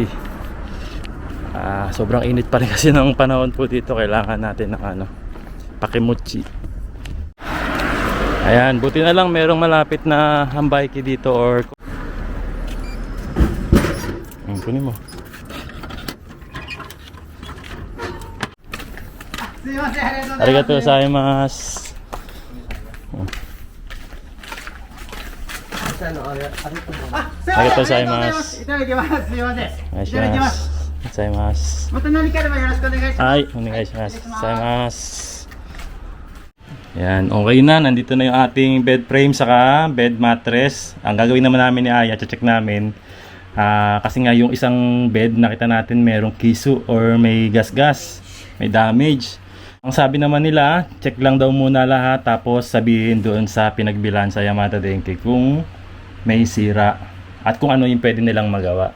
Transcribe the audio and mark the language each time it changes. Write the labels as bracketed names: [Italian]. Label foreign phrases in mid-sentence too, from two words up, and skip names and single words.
[Filipino] Sobrang init pa rin kasi ng panahon po dito, kailangan natin ng pakimuchi. Ayan, buti na lang merong malapit na hambayki dito or kunin mo. [Japanese] すいません、ありがとうございます。ありがとうございます。あ、すいません、ありがとうございますいただきます。すいません。お願いしいただきまます。す。ありがとうございます。また何かあればよろしくお願いします。はい、お願いします。ありがとうございます. [Filipino] Yan, okay na. Nandito na yung ating bed frame saka bed mattress. Ang gagawin naman namin ni Aya, check namin. Kasi nga yung isang bed nakita natin merong kisu or may gas-gas, may damage. Ang sabi naman nila, check lang daw muna lahat tapos sabihin doon sa pinagbilan sa Yamada Denki kung may sira at kung ano yung pwede nilang magawa.